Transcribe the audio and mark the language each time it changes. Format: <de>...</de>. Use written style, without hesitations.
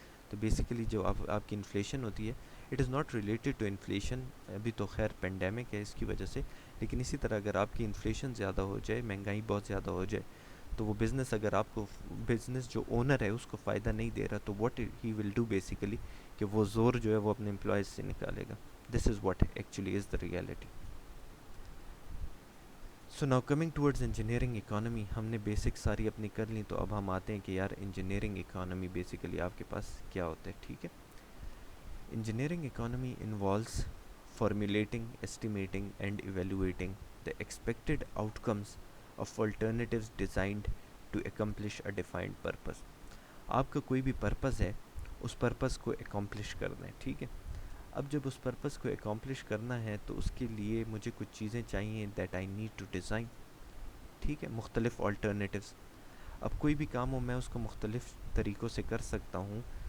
<ur>تو بیسیکلی جو آپ کی انفلیشن ہوتی ہے،</ur> <en>it is not related to inflation,</en> <ur>ابھی تو خیر پینڈیمک ہے اس کی وجہ سے، لیکن اسی طرح اگر آپ کی انفلیشن زیادہ ہو جائے، مہنگائی بہت زیادہ ہو جائے، تو وہ بزنس اگر آپ کو بزنس جو اونر ہے اس کو فائدہ نہیں دے رہا، تو</ur> <en>what he will do</en> <ur>basically کہ وہ زور جو ہے وہ اپنے امپلائیز سے نکالے گا.</ur> <en>This is what actually is the reality. So now coming towards</en> <ur>engineering economy, ہم نے بیسک ساری اپنی کر لیں، تو اب ہم آتے ہیں کہ یار انجینئرنگ اکانومی بیسیکلی آپ کے پاس کیا ہوتا ہے.</ur> <en>ٹھیک ہے، engineering economy involves formulating, estimating and evaluating the expected outcomes of alternatives designed to accomplish a defined purpose.</en> <ur>آپ کا کوئی بھی پرپز ہے، اس پرپز کو اکمپلش کرنا ہے، ٹھیک ہے. اب جب اس پرپز کو اکمپلش کرنا ہے تو اس کے لیے مجھے کچھ چیزیں چاہیے</ur> <en>that I need to design,</en> <ur>ٹھیک ہے، مختلف آلٹرنیٹیوز. اب کوئی بھی کام ہو میں اس کو مختلف طریقوں سے کر سکتا ہوں.</ur>